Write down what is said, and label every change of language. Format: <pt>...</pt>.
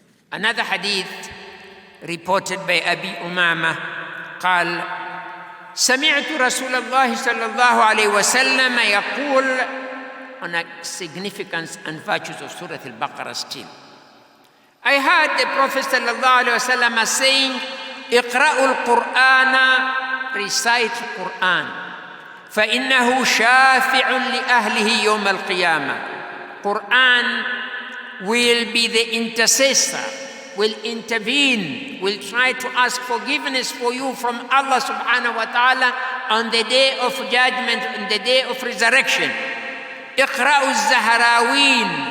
<en>Another hadith reported by Abi Umama</en> <ar>قال سمعت رسول الله صلى الله عليه وسلم يقول,</ar> <en>on a significance and virtues of Surah Al-Baqarah still. I heard the Prophet</en> <ar>صلى الله عليه وسلم saying, اقرأوا القرآن,</ar> <en>recite Qur'an,</en> <ar>فإنه شافع لأهله يوم القيامة.</ar> <en>Qur'an will be the intercessor, will intervene, will try to ask forgiveness for you from Allah subhanahu wa ta'ala on the day of judgment, on the day of resurrection.</en> <ar>اقرأوا الزهراوين,</ar>